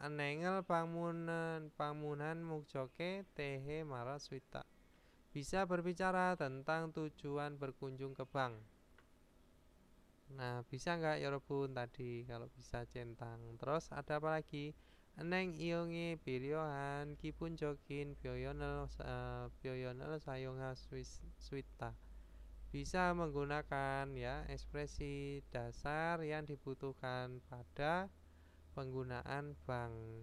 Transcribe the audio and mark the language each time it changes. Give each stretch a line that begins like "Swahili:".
Korean: 은행을 방문한 목적에 대해 말할 수 있다.
Indonesian: Bisa berbicara tentang tujuan berkunjung ke bank. Nah, bisa nggak 여러분 tadi? Kalau bisa centang. Terus ada apa lagi?
Korean: 은행 이용에 필요한 기본적인 표현을 사용할 수 있다.
Indonesian: Bisa menggunakan ya ekspresi dasar yang dibutuhkan pada penggunaan bank.